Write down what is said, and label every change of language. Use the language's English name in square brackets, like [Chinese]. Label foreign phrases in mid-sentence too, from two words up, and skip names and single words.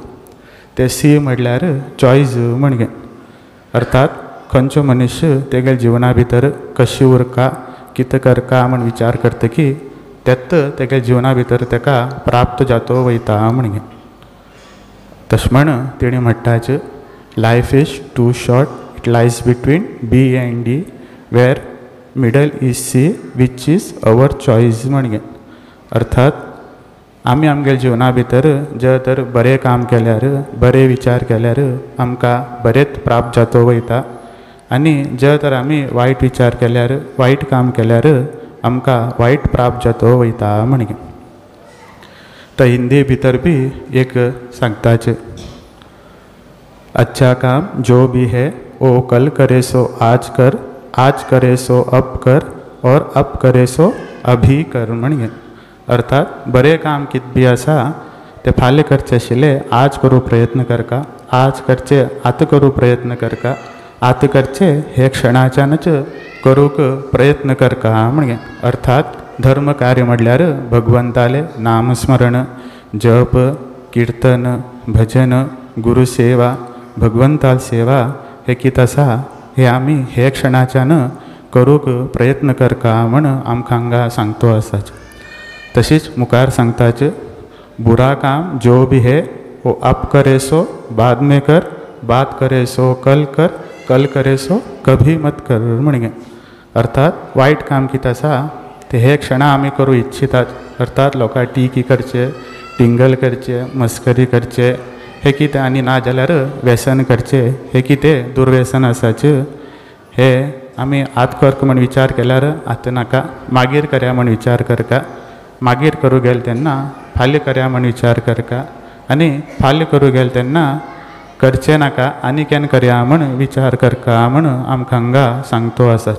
[Konkani] ते सी म्हटल्यार चॉयस म्हणगे. अर्थात खंयचो मनुष्य तेगे जिवना भितर कशी उरका, कितें करका म्हण विचार करता की तेत तेगे जिवना भितर तेका प्राप्त जातो वयता म्हणगे. तशें म्हण तेणी म्हणटाच [English] life is too short it lies between B and D where middle is C which is our choice म्हणगे. [Konkani] अर्थात आमी आमगे जिवना भितर जे तर बरें काम केल्यार बरे विचार केल्यार आमकां बरेंच प्राप्त जातो वयता आनी जे तर आमी वायट विचार केल्यार वायट काम केल्यार आमकां वायट प्राप्त जातो वयता म्हणगे. तो हिंदी भितर भी एक सांगताचे, [Hindi] अच्छा काम जो भी है वो कल करे सो आज करे सो अब कर और अब करे सो अभी कर म्हणगे. [Konkani] अर्थात बरें काम कित भी आसा ते फाल्यां करचे आशिल्ले आज करूं प्रयत्न करका, आज करचे आतां करूं प्रयत्न करका, आतां करचे हे क्षणाच्यानच करूंक प्रयत्न करका म्हणगे. अर्थात धर्म कार्य म्हटल्यार भगवंताले नामस्मरण, जप, कीर्तन, भजन, गुरुसेवा, भगवंताल सेवा हे कित आसा हे आमी हे क्षणाच्यान करूंक प्रयत्न करका म्हण आमकां हांगा सांगतो आसाच. तशीच मुखार सांगताच, [Hindi] बुरा काम जो भी है वो अब करे सो बाद में कर, बात करे सो कल कर, कल करे सो कभी मत कर म्हणगे. [Konkani] अर्थात वायट काम कितें आसा ते हे क्षणा आमी करूं इच्छितात. अर्थात लोकां टिकी करचे, टिंगल करचे, मस्करी करचे हे कितें आनी ना जाल्यार व्यसन करचे हे कितें दुर्व्यसन आसाच. हे आमी आत करक म्हण विचार केल्यार आतां नाका, मागीर करया म्हण विचार करका, मागीर करूं गेल तेन्ना फाल्यां करया म्हण विचार करका आनी फाल्यां करूं गेल तेन्ना करचें नाका आनी केन्ना करया म्हण विचार करका म्हण आमकां हांगा सांगतो आसाच.